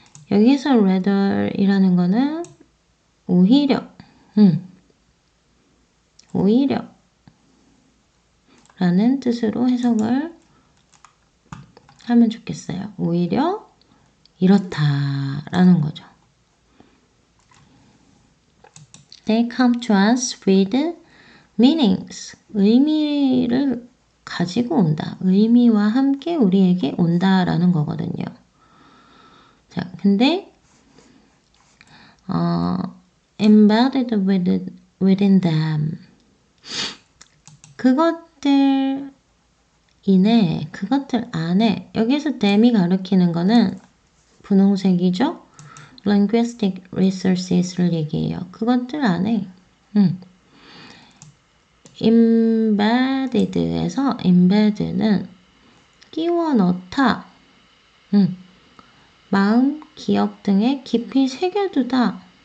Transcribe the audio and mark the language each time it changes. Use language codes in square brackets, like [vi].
[ko] 여기서 rather이라는 거는 오히려 라는 뜻으로 해석을 하면 좋겠어요. 오히려 이렇다라는 거죠. [en] They come to us with meanings. [ko] 의미를 가지고 온다. 의미와 함께 우리에게 온다라는 거거든요. 자, 근데 [en] embedded within them. [ko] 그것들 이내, 그것들 안에, 여기서 them이 가리키는 거는 분홍색이죠? [en] linguistic resources [ko] 를 얘기해요. 그것들 안에 embedded에서 embed는 끼워 넣다, 마음, 기억 등에 깊이 새겨두다.